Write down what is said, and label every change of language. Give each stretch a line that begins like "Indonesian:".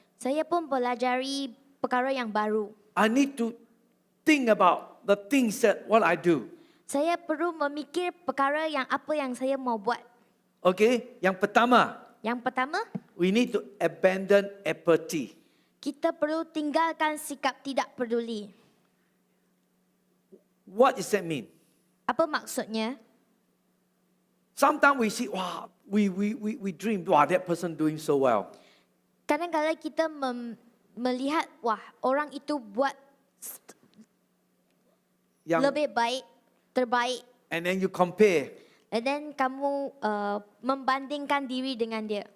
Malay: saya pun pelajari perkara yang baru.
English: I need to think about the things that what I do.
Malay: Saya perlu memikir perkara yang apa yang saya mau buat. Okay, yang pertama, Yang pertama,
English: we need to abandon apathy.
Malay: kita perlu tinggalkan sikap tidak peduli.
English: What does that mean?
Malay: Apa maksudnya?
English: Sometimes we see, wow, we dream, wow, that person doing so well.
Malay: Kadang-kadang kita melihat, wah, orang itu buat lebih baik, terbaik.
English: And then you compare. And then
Malay: kamu membandingkan diri dengan dia.